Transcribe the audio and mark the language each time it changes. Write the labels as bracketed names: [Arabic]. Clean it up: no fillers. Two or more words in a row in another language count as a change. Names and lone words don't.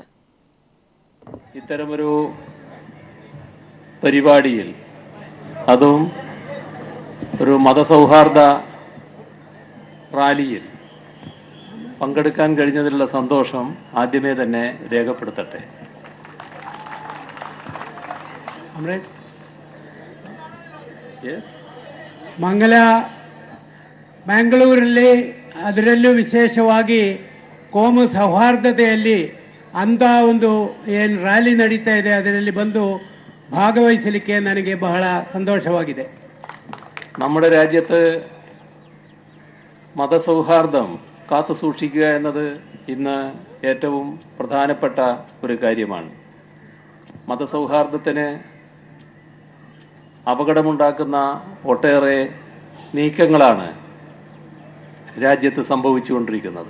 [Malayalam] ഇത്തരമൊരു പരിപാടിയിൽ, അതും ഒരു മതസൗഹാർദ്ദ റാലിയിൽ പങ്കെടുക്കാൻ കഴിഞ്ഞതിലുള്ള സന്തോഷം ആദ്യമേ തന്നെ രേഖപ്പെടുത്തട്ടെ. [Kannada] ಮಂಗಳೂರಲ್ಲಿ ಅದರಲ್ಲೂ ವಿಶೇಷವಾಗಿ ಕೋಮು ಸೌಹಾರ್ದತೆಯಲ್ಲಿ ಅಂಥ ಒಂದು ಏನು ರ್ಯಾಲಿ ನಡೀತಾ ಇದೆ ಅದರಲ್ಲಿ ಬಂದು ಭಾಗವಹಿಸಲಿಕ್ಕೆ ನನಗೆ ಬಹಳ ಸಂತೋಷವಾಗಿದೆ. [Malayalam] നമ്മുടെ രാജ്യത്ത് മതസൗഹാർദ്ദം കാത്തു സൂക്ഷിക്കുക എന്നത് ഇന്ന് ഏറ്റവും പ്രധാനപ്പെട്ട ഒരു കാര്യമാണ്. മതസൗഹാർദ്ദത്തിന് അപകടമുണ്ടാക്കുന്ന ഒട്ടേറെ നീക്കങ്ങളാണ് രാജ്യത്ത് സംഭവിച്ചുകൊണ്ടിരിക്കുന്നത്.